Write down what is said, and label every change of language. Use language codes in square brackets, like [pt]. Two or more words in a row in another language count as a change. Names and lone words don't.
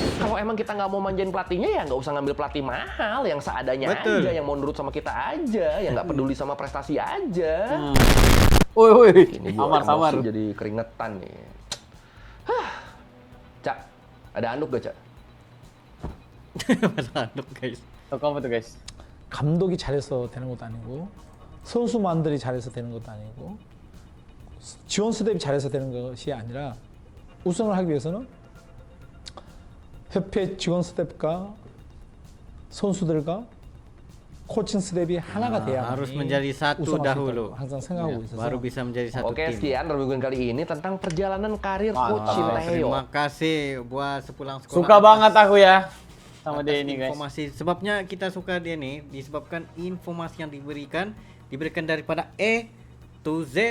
[id] Kalau emang kita nggak mau manjain pelatihnya ya nggak usah ngambil pelatih mahal, yang seadanya aja, yang mau nurut sama kita aja, yang nggak peduli sama prestasi aja. Ini gua emosi jadi keringetan nih. Cak, ada anduk gak Cak? guys. Kamu tuh guys. [ko] 감독이 잘해서 되는 것도 아니고 선수만들이 잘해서 되는 것도 아니고 지원 스텝이 잘해서 되는 것이 아니라 우승을 하기 위해서는 협회 지원 스텝과 선수들과 코칭 스텝이 하나가 돼야 [id] harus menjadi satu dahulu. [ko] 항상 생각하고 있어서 [id] Baru bisa menjadi satu Oke, tim. sekian review kali ini tentang perjalanan karir Coach Mantap. Shin Terima Tae-yong. kasih buat sepulang sekolah. Suka banget aku ya sama atas dia ini guys. informasi. Sebabnya kita suka dia nih disebabkan informasi yang diberikan daripada [en] A to Z.